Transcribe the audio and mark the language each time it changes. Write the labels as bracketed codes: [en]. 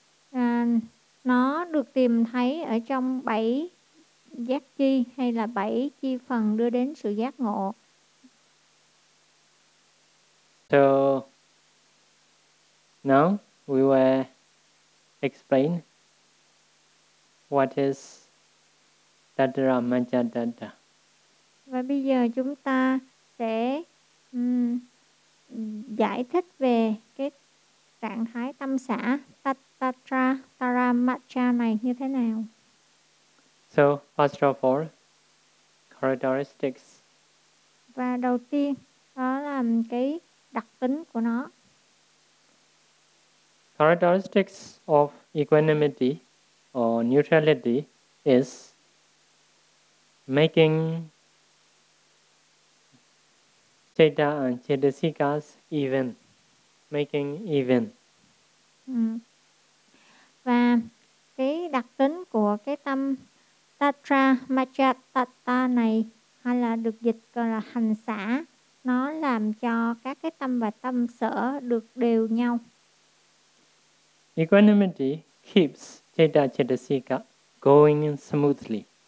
[vi] Và nó được tìm thấy ở trong bảy giác chi hay là bảy chi phần đưa đến sự giác ngộ. [en] So now we will explain what is tatara majjadatta. [vi] Và bây giờ chúng ta sẽ giải thích về cái trạng thái tâm xả tatara taramacha này như thế nào. [en] So first of all, characteristics. [vi] Và đầu tiên đó là cái đặc tính của nó. [en] characteristics of equanimity or neutrality is making chitta and chetasikas even, making even. [vi] Và cái đặc tính của cái tâm tatra machatata này hay là được dịch gọi là hành xả, nó làm cho các cái tâm và tâm sở được đều nhau. [en] Equanimity keeps chitta chetasika going smoothly.